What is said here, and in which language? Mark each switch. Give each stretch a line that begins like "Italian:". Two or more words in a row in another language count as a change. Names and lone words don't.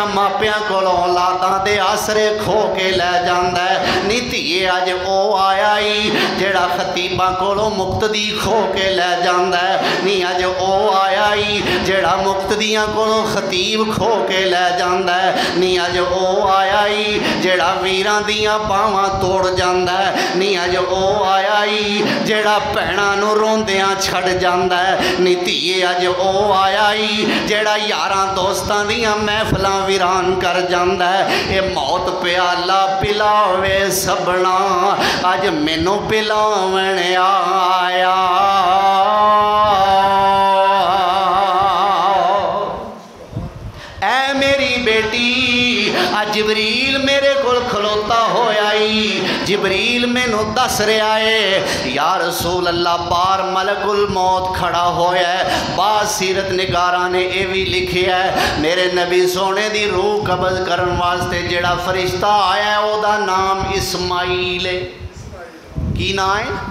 Punjabi: ماپیاں کولوں اولاداں دے آسرے کھو کے لے جاندا ہے، نی تیے اج او آیا ہی جڑا خطیباں کولوں مقتدی کھو کے لے جاندا ہے، نی اج او آیا ہی جڑا مقتدیاں کولوں خطیب کھو کے لے جاندا ہے، نی اج او آیا ہی جڑا ویراں دیاں باواں توڑ جاندا ہے، نی اج او آیا ہی جڑا بھیناں نوں روندیاں چھڑ جاندا ہے، نی تیے اج او آیا ہی جڑا یاراں دوستاں دیاں محفلاں ویران کر جاندا ہے، اے موت پیالہ پلاوے سبنا اج مینوں پلاون آیا۔ اے میری بیٹی جبریل میرے کول کھلوتا ہویا ہی، جبریل مینوں دس رہا ہے یا رسول اللہ بار ملک الموت کھڑا ہویا ہے. بعد سیرت نگاراں نے یہ بھی لکھیا ہے میرے نبی سونے دی روح قبض کرن واسطے جیڑا فرشتہ آیا ہے اودا نام اسماعیل ہے. की नाम है?